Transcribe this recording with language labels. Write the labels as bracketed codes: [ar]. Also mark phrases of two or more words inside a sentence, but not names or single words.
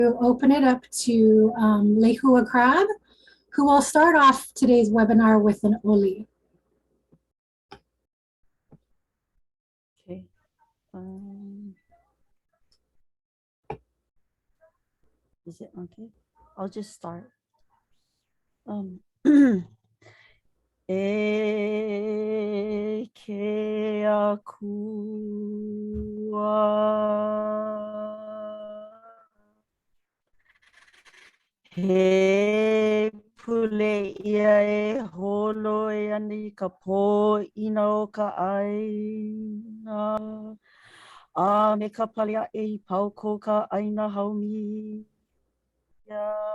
[en] Open it up to Leihua Crabbe, who will start off today's webinar with an ʻŌiwi. Okay. Is it okay? I'll just start. [haw] E ke akua he pule ia e holo e ani ka pō ina o ka aina a me ka palia e pau ko ka aina haumi ia.